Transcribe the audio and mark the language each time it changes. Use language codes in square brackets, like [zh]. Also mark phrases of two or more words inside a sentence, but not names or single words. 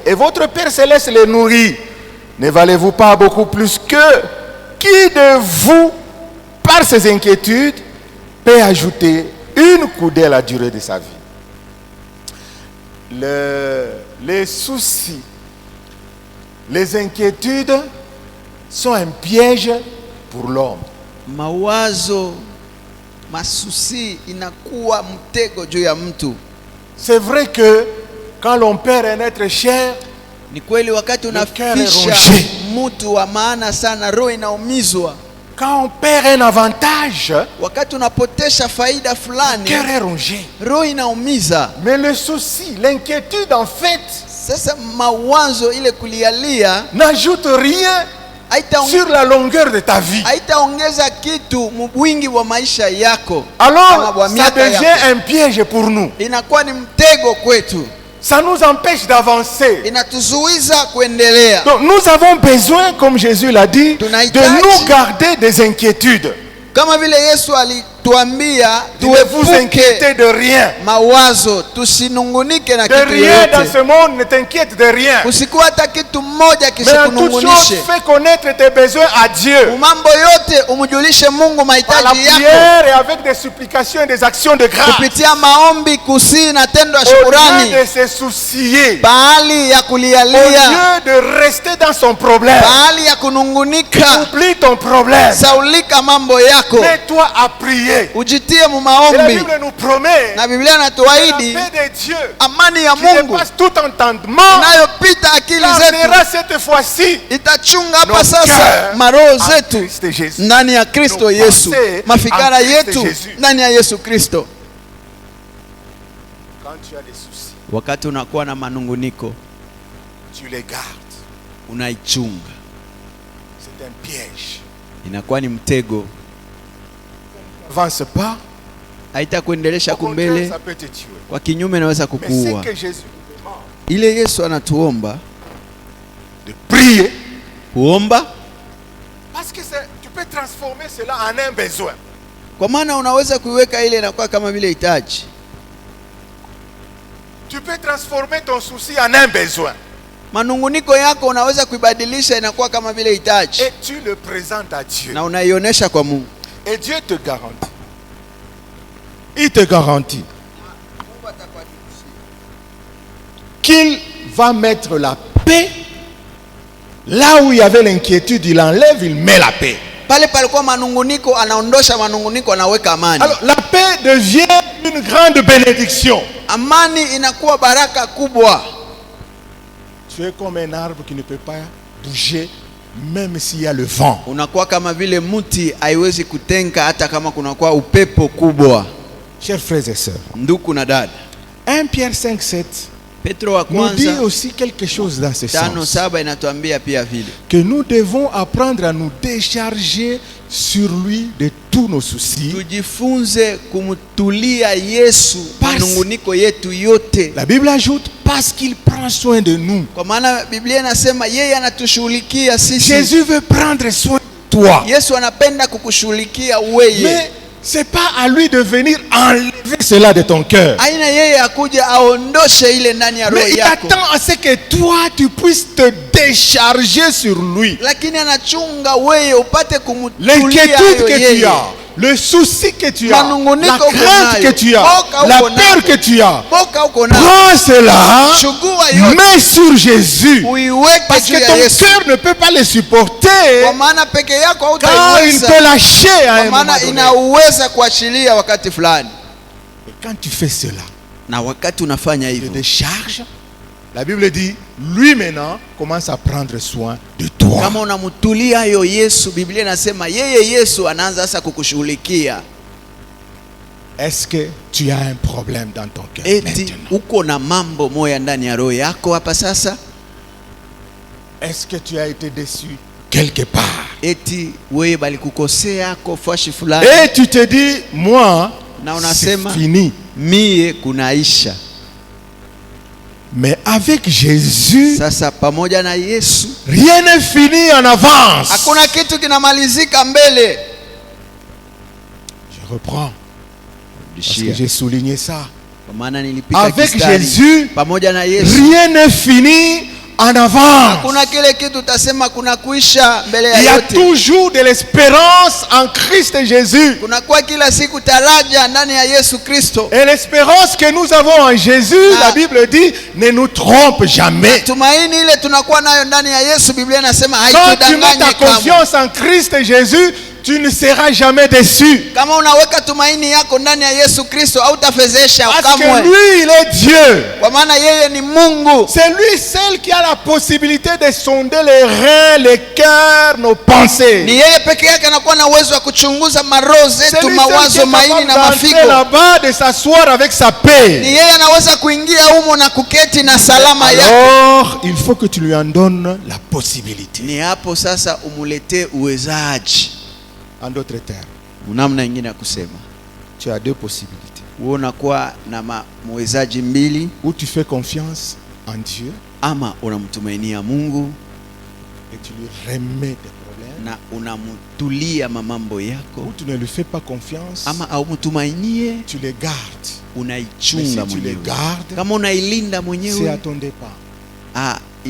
[fr] Et votre Père Céleste les nourrit. Ne valez-vous pas beaucoup plus que qui de vous, par ses inquiétudes, peut ajouter une coudée à la durée de sa vie? Les soucis, les inquiétudes sont un piège pour l'homme. [sw] Mawazo, masusi inakuwa mtego juu ya mtu. [fr] C'est vrai que quand l'on perd un être cher, [sw] ni kweli wakati unafisha mtu wa maana sana, roho inaumizwa. [fr] Quand on perd un avantage, [sw] wakati unapotesha faida fulani, [fr] le cœur est rongé. [sw] Roho inaumiza. [fr] Mais le souci, l'inquiétude en fait, [sw] sasa mawazo ile kulialia, [fr] n'ajoute rien sur la longueur de ta vie. [sw] Haitaongeza kitu mwingi wa maisha yako. [fr] Alors ça devient un piège pour nous. [sw] Inakuwa ni mtego kwetu. [fr] Ça nous empêche d'avancer. [sw] Inatuzuiza kuendelea. [fr] Donc nous avons besoin, comme Jésus l'a dit, de nous garder des inquiétudes. [sw] Kama vile Yesu alituambia [fr] ne vous inquiétez de rien. [sw] Mawazo tusinungunike na kitu yote. [fr] De rien dans ce monde, ne t'inquiète de rien. [sw] Usikuwa hata kitu moja kisikunungunishe. [fr] Mais en toute chose, fais connaître tes besoins à Dieu. [sw] Mambo yote umjulishe Mungu mahitaji yako. [fr] Par la prière et avec des supplications et des actions de grâce. [sw] Kupitia maombi, kusii na tendo ya shukrani. [fr] Au lieu de se soucier. [sw] Bahali ya kulialia. [fr] Au lieu de rester dans son problème. [sw] Bahali ya kunungunika. [fr] Oublie ton problème. [sw] Saulika mambo yako. [fr] Mets-toi à prier. [sw] Ujitie mu maombi. [fr] La Bible nous promet. [sw] Na Biblia inatuahidi [fr] la paix de Dieu. [sw] Amani ya Mungu. [fr] Qui dépasse tout entendement. [sw] Inayopita akili zetu. [fr] Gardera cette fois-ci. [sw] Itachunga hapa sasa maroho zetu ndani ya Kristo Yesu. Mafikara yetu ndani ya Yesu Kristo. [fr] Quand tu as des soucis, [sw] wakati unakuwa na manunguniko, [fr] tu les gardes. [sw] Unaichunga. [fr] C'est un piège. [sw] Inakuwa ni mtego. [fr] Avance pas. [sw] Haitakuendelesha kumbele. Kwa kinyume naweza kukuua. Ile Yesu anatuomba [fr] de prier, [sw] kuomba, [fr] parce que tu peux transformer cela en un besoin. [sw] Kwa maana unaweza kuiweka ile inakuwa kama vile hitaji. [fr] Tu peux transformer ton souci en un besoin. [sw] Manunguniko yako unaweza kuibadilisha inakuwa kama vile hitaji. [fr] Et tu le présentes à Dieu. [sw] Na unaionyesha kwa Mungu. [fr] Et Dieu te garantit. il te garantit qu'il va mettre la paix là où il y avait l'inquiétude. Il enlève, il met la paix. [sw] Pale palikuwa manunguniko, anaondosha manunguniko, anaweka amani. [fr] Alors la paix devient une grande bénédiction. [sw] Amani inakuwa baraka kubwa. [fr] Tu es comme un arbre qui ne peut pas bouger même s'il y a le vent. [sw] Unakuwa kama vile mti haiwezi kutenga hata kama kunakuwa upepo kubwa. [fr] Chers frères et sœurs, [sw] ndugu na dada, [fr] 1 Pierre 5:7 [sw] Petro wa [fr] nous dit [sw] kwanza [fr] aussi quelque chose dans ce sens. [sw] 5:7 inatuambia pia vile [fr] que nous devons apprendre à nous décharger sur lui de tous nos soucis. [sw] Tujifunze kumtulia Yesu manunguniko yetu yote. [fr] La Bible ajoute parce qu'il prend soin de nous. [sw] Kwa maana Biblia inasema yeye anatushughulikia sisi. [fr] Jésus veut prendre soin de toi. [sw] Yesu anapenda kukushughulikia wewe. [fr] Mais c'est pas à lui de venir enlever cela de ton cœur. [sw] Aina yeye akuja aondoshe ile ndani ya roho [fr] Mais il [sw] yako. [fr] attend à ce que toi tu puisses te décharger sur lui. [sw] Lakini anachunga wewe upate kumtulia [fr] L'inquiétude que [sw] yeye. [fr] tu as, le souci que tu as, [sw] Manunguniko [fr] la crainte que tu as, la peur que tu as, [sw] boka uko nayo. [fr] prends cela, [sw] Chukua yote. [fr] mets sur Jésus. [sw] Uiweke [fr] Parce [sw] juu [fr] que [sw] ya [fr] ton [sw] Yesu. [fr] cœur ne peut pas le supporter. [sw] Kwa maana peke yako [fr] Car il [sw] hautaiweza. [fr] peut lâcher à un [sw] Kwa [fr] moment [sw] maana [fr] donné. [sw] inaweza kuachilia wakati fulani. [fr] Et quand tu fais cela, [sw] Na wakati unafanya [fr] tu [sw] hivyo, [fr] te décharges. La Bible dit, lui maintenant commence à prendre soin de toi. [sw] kama unamtulia hiyo Yesu, Biblia inasema yeye Yesu anaanza sasa kukushughulikia. [fr] Est-ce que tu as un problème dans ton cœur [sw] Eti [fr] maintenant? [sw] uko na mambo moya ndani ya roho yako hapa sasa? [fr] Est-ce que tu as été déçu quelque part? [sw] Eti wewe balikukosea kofashi fulani [fr] Et tu te dis, moi, [sw] na [fr] c'est [sw] unasema [fr] fini. [sw] mie kunaisha. [fr] Mais avec Jésus, [sw] Sasa pamoja na Yesu [fr] rien n'est fini en avance. [sw] hakuna kitu kinamalizika mbele. [fr] Je reprends. Parce que j'ai souligné ça. [sw] Kwa maana nilipika [fr] Avec [sw] kistari. [fr] Jésus, [sw] Pamoja na Yesu [fr] rien n'est fini en avance. [sw] hakuna kile kitu utasema kuna kuisha mbele [fr] Il y [sw] ya [fr] a [sw] yote. [fr] toujours de l'espérance en Christ Jésus. [sw] Kunakuwa kila siku taraja ndani ya Yesu Kristo. [fr] Et l'espérance que nous avons en Jésus, la Bible dit, ne nous trompe jamais. [sw] Tumaini ile tunakuwa nayo ndani ya Yesu, Biblia inasema [fr] Quand tu mets ta [sw] haitudanganye kamwe. [fr] confiance en Christ Jésus, tu ne seras jamais déçu. [sw] Kama unaweka tumaini yako ndani ya Yesu Kristo hautafezesha [fr] Parce que [sw] kamwe. [fr] lui, il est Dieu. [sw] Kwa maana yeye ni Mungu. [fr] C'est lui seul qui a la possibilité de sonder les reins, les cœurs, nos [sw] Ni [fr] pensées. [sw] yeye peke yake anakuwa na uwezo wa kuchunguza maroho [fr] C'est [sw] zetu, [fr] lui seul qui [sw] mawazo, [fr] est [sw] maini [fr] capable [sw] na [fr] d'entrer [sw] mafigo. [fr] là-bas, de s'asseoir avec sa [sw] Ni [fr] paix. [sw] yeye anaweza kuingia humo na kuketi na salama yake. [fr] Alors, il faut que tu lui en donnes la possibilité. [sw] Ni hapo sasa umuletee uwezaji. [fr] En d'autres termes, [sw] Namna nyingine ya kusema, [fr] tu as deux possibilités. [sw] wewe unakuwa na muwezaji mbili, [fr] Ou tu fais confiance en Dieu [sw] ama unamtumainia Mungu [fr] et tu lui remets tes problèmes. [sw] na unamtulia mambo yako, [fr] Ou tu ne lui fais pas confiance, [sw] ama aumtumainie [fr] tu les gardes. Mais [sw] unaichunga [fr] si tu les [sw] mwenyewe. [fr] gardes, [sw] Kama unailinda [fr] c'est à [sw] mwenyewe, [fr] ton départ. [sw] ile